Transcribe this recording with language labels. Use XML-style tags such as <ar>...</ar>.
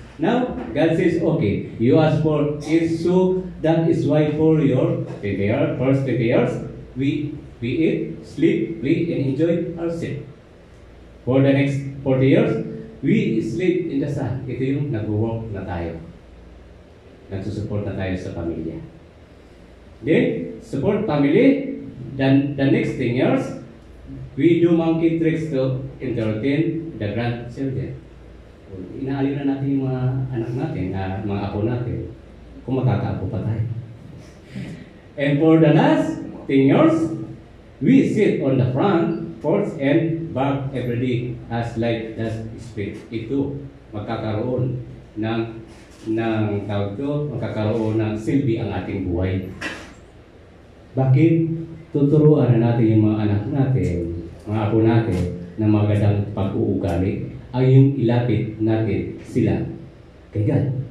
<en>Now, God says, okay, you ask for it, so that is why for your first 20 years, we eat, sleep, play, and enjoy ourselves. For the next 40 years, we sleep in the sun.</en> <tl>Ito yung nag-work na tayo. Nagsusupport na tayo sa pamilya.</tl> <en>Then, support family. Then, the next 10 years, we do monkey tricks to entertain the grandchildren.</en> <tl>Inaaliw na natin yung mga anak natin, mga apo natin, kung makakaapo pa tayo.</tl> <en>And for the last 10 years, we sit on the front porch and bark every day as light as spirit.</en> <tl>Ito, magkakaroon ng tawag to, magkakaroon ng silbi ang ating buhay. Bakit? Tuturuan na natin yung mga anak natin, mga apo natin, na magandang pag-uugali ay yung ilapit natin sila kay God.</tl>